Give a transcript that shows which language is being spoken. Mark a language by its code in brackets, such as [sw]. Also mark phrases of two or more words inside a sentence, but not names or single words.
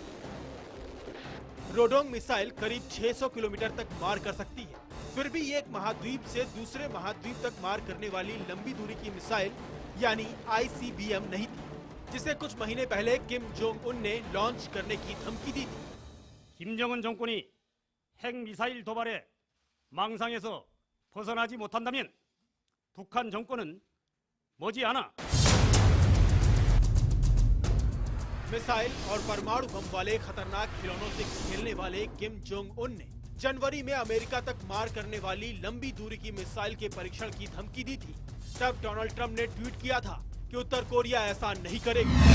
[hi] रोडोंग मिसाइल करीब 600 किलोमीटर तक मार कर सकती है। फिर भी एक महाद्वीप से दूसरे महाद्वीप तक मार करने वाली लंबी दूरी की मिसाइल यानी ICBM नहीं थी, जिसे कुछ महीने पहले किम जोंग उन ने लॉन्च करने की धमकी दी थी। [ko] 김정은 정권이 핵 미사일 도발에 망상에서 벗어나지 못한다면 북한 정권은 머지않아 [hi] मिसाइल और परमाणु बम वाले खतरनाक खिलौनों से खेलने वाले किम जोंग उन ने जनवरी में अमेरिका तक मार करने वाली लंबी दूरी की मिसाइल के परीक्षण की धमकी दी थी। तब डोनाल्ड ट्रंप ने ट्वीट किया था कि उत्तर कोरिया ऐसा नहीं करेगा।